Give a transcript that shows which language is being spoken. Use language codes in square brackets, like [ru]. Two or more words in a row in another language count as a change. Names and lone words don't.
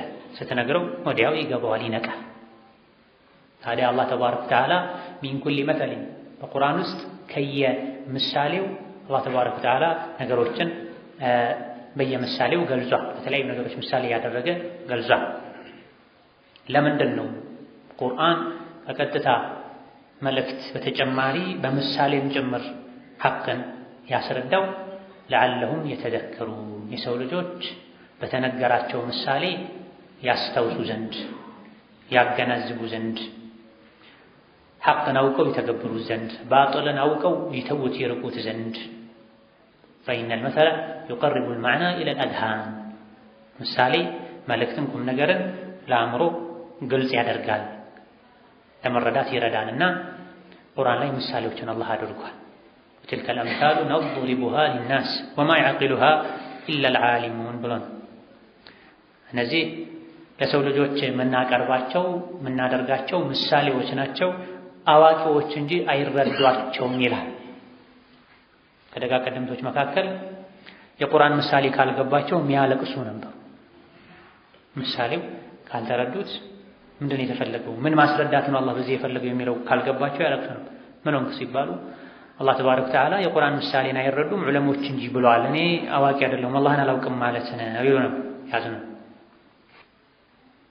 [am] ስትነግረው ወዲያው ይገባዋል ይነቃል። ታዲያ [ar] الله تبارك وتعالى من كل مثل [am] በቁርአን ውስጥ ከየምሳሌው [ar] الله تبارك وتعالى [am] ነገሮችን በየምሳሌው ገልጿል። በተለያዩ ነገሮች ምሳሌ ያደረገ ገልጿል። ለምንድን ነው ቁርአን ከቀጥታ መልእክት በተጨማሪ በምሳሌም ጭምር ሐቅን ያስረዳው? ለዓለሁም የተዘከሩ የሰው ልጆች በተነገራቸው ምሳሌ ያስተውሱ ዘንድ ያገናዝቡ ዘንድ ሐቅን አውቀው ይተገብሩ ዘንድ ባጥልን አውቀው ይተውት ይርቁት ዘንድ [ar] فإن المثل يقرب المعنى إلى الأذهان [am] ምሳሌ መልእክትን ቁም ነገርን ለአእምሮ ግልጽ ያደርጋል ለመረዳት ይረዳልና ቁርአን ላይ ምሳሌዎችን አላህ አድርጓል። [ar] وتلك الأمثال نضربها للناس وما يعقلها إلا العالمون [am] ብሎን እነዚህ ለሰው ልጆች የምናቀርባቸው የምናደርጋቸው ምሳሌዎች ናቸው አዋቂዎች እንጂ አይረዷቸውም ይላል። ከደጋ ቀደምቶች መካከል የቁርአን ምሳሌ ካልገባቸው የሚያለቅሱ ነበር። ምሳሌው ካልተረዱት ምንድን የተፈለገው ምን ማስረዳት ነው አላህ በዚህ የፈለገው የሚለው ካልገባቸው ያለቅሱ ነበር። ምን ሆንክ ሲባሉ [ar] الله تبارك وتعالى [am] የቁርአን ምሳሌን አይረዱም ዑለሞች እንጂ ብለዋል፣ እኔ አዋቂ አይደለሁም አላህን አላውቅም ማለት ነው ይሉ ነበር። ያዝኑ